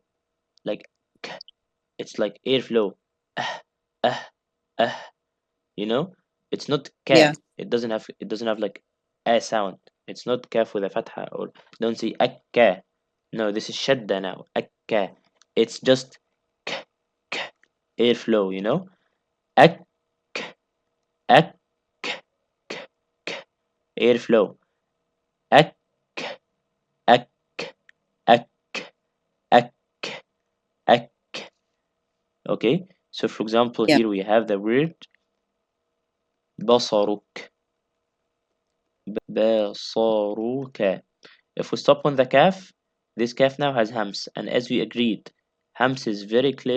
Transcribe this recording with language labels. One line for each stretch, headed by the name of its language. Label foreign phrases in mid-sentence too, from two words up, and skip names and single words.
English: Like, k. It's like airflow. Ah, ah, ah. You know, it's not ka. Yeah. It doesn't have like a sound. It's not kaf with a fatha, or don't say akka. No, this is shadda now. Akka. it's just k, k, airflow, you know? Ak, ak, k, k, airflow. Ak, ak, ak, ak, ak. Okay, so for example, Yeah. here we have the word بصرك.
Arabic: بصرك.
English: If we stop on the calf, this calf now has hams, and as we agreed, hams is very clear.